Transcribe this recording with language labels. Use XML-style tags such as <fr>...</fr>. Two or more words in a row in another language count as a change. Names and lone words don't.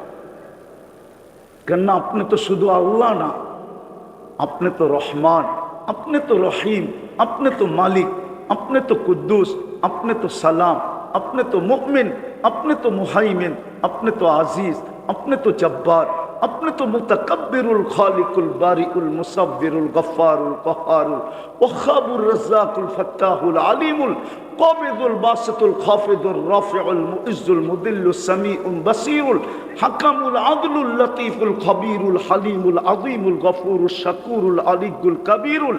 <bn>কেননা আপনি তো শুধু আল্লাহ না, আপনি তো রহমান, আপনি তো রহিম, আপনি তো মালিক, আপনি তো কুদ্দুস, আপনি তো সালাম, আপনি তো মুমিন, আপনি তো মুহাইমিন, আপনি তো আজিজ, আপনি তো জব্বার, আপনি তো মুতাকাব্বিরুল খালিকুল বারিউল মুসাব্বিরুল গফফারুল কহারুল ওয়াহাবুর রাজ্জাকুল ফাত্তাহুল আলিমুল কাবিদুল বাসিতুল খাফিদুর রাফিউল মুইজ্জুল মুদিল্লুস সামিউল বাসীরুল হাকামুল আদলুল লতীফুল খবীরুল হালিমুল আযীমুল গফুরুশ শাকুরুল আলিয়্যুল কবীরুল</bn>